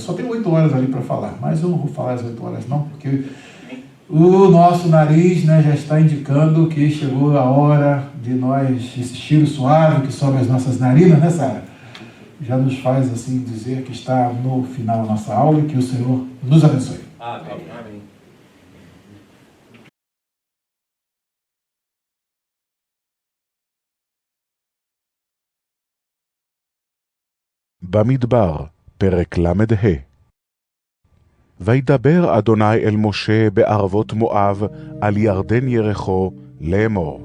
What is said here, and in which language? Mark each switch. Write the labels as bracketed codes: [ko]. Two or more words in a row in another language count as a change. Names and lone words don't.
[pt] Só tem 8 horas ali para falar, mas eu não vou falar as 8 horas não, porque o nosso nariz já está indicando que chegou a hora de nós, esse cheiro suave que sobe as nossas narinas, né, Sara? Já nos faz assim dizer que está no final da nossa aula e que o Senhor nos abençoe. Amém. [he] במדבר, פרק ל"ה. וידבר אדוני אל משה בערבות מואב על ירדן ירחו לאמור.